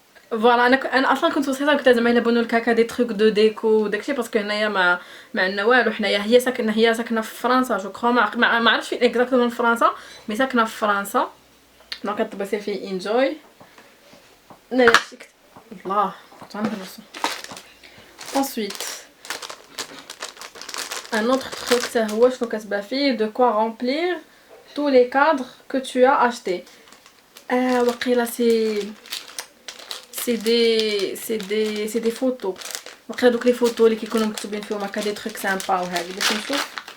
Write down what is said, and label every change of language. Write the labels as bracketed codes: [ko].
[ar] فوالا انا اصلا كنت وصيتها قلت زعما الا بنوا الكاكا دي تروك دو ديكو وداكشي باسكو هنايا ما عندنا والو حنايا. هي ساكنه في فرنسا جو كرو، ما عرفتش فين اكزاكتومون في فرنسا، مي ساكنه في فرنسا. دونك كطبسي فيه انجوي. ناري شكت الله كنت غندرسو. [fr] ensuite un autre truc ça [ar] هو شنو كتبان فيه [fr] de quoi remplir tous les cadres que tu as acheté. [ar] وقيلا [fr] c'est des photos. [ar] وقيلا دوك لي فوتو اللي كيكونوا مكتوبين فيهم هكا دي تروك سامبا وهادي باش نشوف.